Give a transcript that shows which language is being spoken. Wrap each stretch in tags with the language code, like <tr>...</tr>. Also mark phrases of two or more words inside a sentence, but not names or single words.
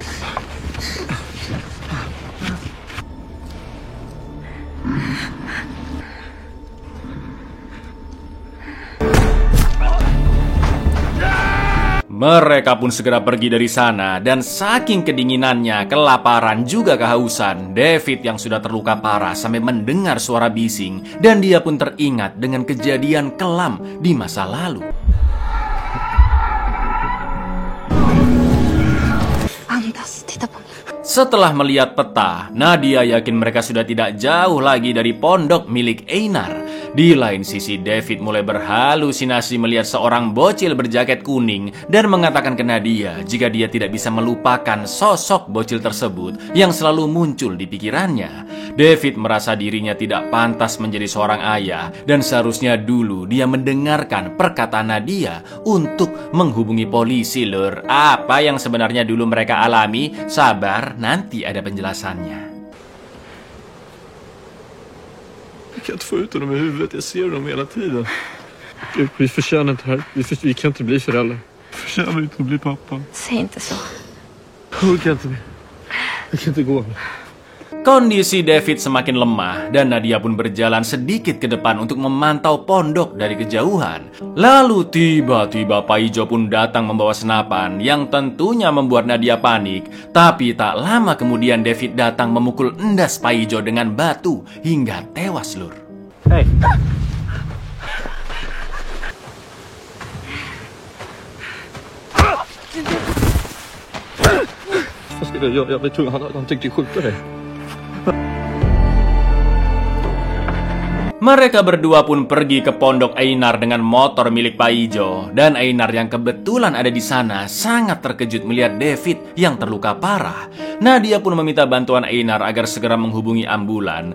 <id>Mereka pun segera pergi dari sana dan saking kedinginannya, kelaparan juga kehausan, David yang sudah terluka parah sampai mendengar suara bising dan dia pun teringat dengan kejadian kelam di masa lalu.</id> <sv>Andas, titta på mig.</sv> <id>Setelah melihat peta, Nadia yakin mereka sudah tidak jauh lagi dari pondok milik Einar. Di lain sisi, David mulai berhalusinasi melihat seorang bocil berjaket kuning dan mengatakan ke Nadia jika dia tidak bisa melupakan sosok bocil tersebut yang selalu muncul di pikirannya. David merasa dirinya tidak pantas menjadi seorang ayah dan seharusnya dulu dia mendengarkan perkataan Nadia untuk menghubungi polisi lur. Apa yang sebenarnya dulu mereka alami, sabar, nanti ada penjelasannya.</id> <sv>Jag kan inte få ut dem i huvudet, jag ser dem hela tiden. Vi förtjänar inte här. Vi kan inte bli föräldrar. Vi förtjänar inte att bli pappa. Säg inte så. Jag orkar inte mer. Jag kan inte gå.</sv> <id>Kondisi David semakin lemah dan Nadia pun berjalan sedikit ke depan untuk memantau pondok dari kejauhan. Lalu tiba-tiba Pak Ijo pun datang membawa senapan yang tentunya membuat Nadia panik. Tapi tak lama kemudian David datang memukul endas Pak Ijo dengan batu hingga tewas, Lur.</id> <sv>Hej! Vad ska jag göra? Jag blir tvungen. Han tänkte skjuta dig.</sv> <id>Mereka berdua pun pergi ke pondok Einar dengan motor milik Pak Ijo. Dan Einar yang kebetulan ada di sana sangat terkejut melihat David yang terluka parah. Nadia pun meminta bantuan Einar agar segera menghubungi ambulan.</id>